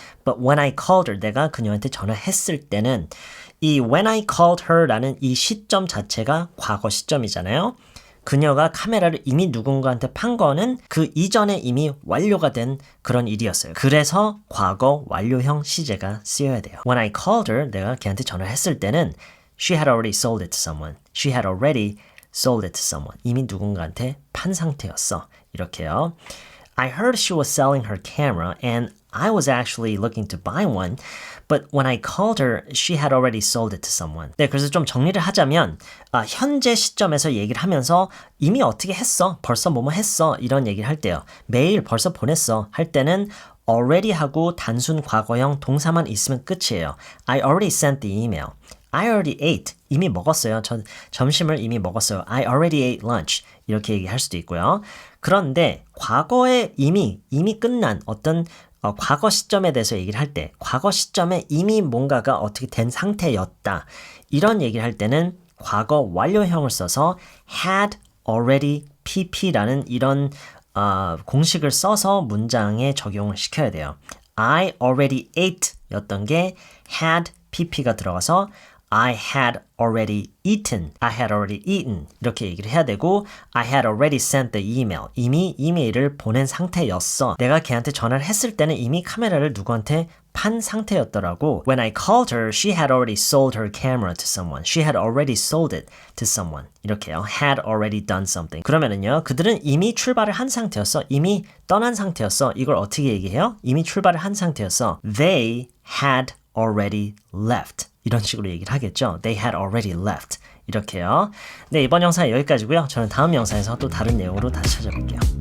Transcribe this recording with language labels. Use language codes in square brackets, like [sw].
[en] But when I called her, [ko] 내가 그녀한테 전화했을 때는 이 [en] when I called her [ko] 라는 이 시점 자체가 과거 시점이잖아요. 그녀가 카메라를 이미 누군가한테 판 거는 그 이전에 이미 완료가 된 그런 일이었어요. 그래서 과거 완료형 시제가 쓰여야 돼요. [en] When I called her, [ko] 내가 걔한테 전화를 했을 때는 [en] she had already sold it to someone. She had already sold it to someone. [ko] 이미 누군가한테 판 상태였어. 이렇게요. [en] I heard she was selling her camera and I was actually looking to buy one. But when I called her, she had already sold it to someone. [ko] 네, 그래서 좀 정리를 하자면 현재 시점에서 얘기를 하면서 이미 어떻게 했어? 벌써 뭐뭐 했어? 이런 얘기를 할 때요. 메일 벌써 보냈어? 할 때는 already 하고 단순 과거형 동사만 있으면 끝이에요. [en] I already sent the email. I already ate. [ko] 이미 먹었어요. 전 점심을 이미 먹었어요. [en] I already ate lunch. [ko] 이렇게 얘기할 수도 있고요. 그런데 과거에 이미 끝난 어떤 과거 시점에 대해서 얘기를 할 때 과거 시점에 이미 뭔가가 어떻게 된 상태였다. 이런 얘기를 할 때는 과거 완료형을 써서 had already pp라는 이런 공식을 써서 문장에 적용을 시켜야 돼요. [en] I already ate 였던 게 had pp가 들어가서 I had already eaten. I had already eaten. [ko] 이렇게 얘기를 해야 되고 [en] I had already sent the email. [ko] 이미 이메일을 보낸 상태였어. 내가 걔한테 전화를 했을 때는 이미 카메라를 누구한테 판 상태였더라고. [en] When I called her, she had already sold her camera to someone. She had already sold it to someone. [ko] 이렇게요. [en] Had already done something. [ko] 그러면은요. 그들은 이미 출발을 한 상태였어. 이미 떠난 상태였어. 이걸 어떻게 얘기해요? 이미 출발을 한 상태였어. [en] They had already left. [ko] 이런 식으로 얘기를 하겠죠. [en] They had already left. [ko] 이렇게요. 네, 이번 영상 여기까지고요. 저는 다음 영상에서 또 다른 내용으로 다시 찾아볼게요.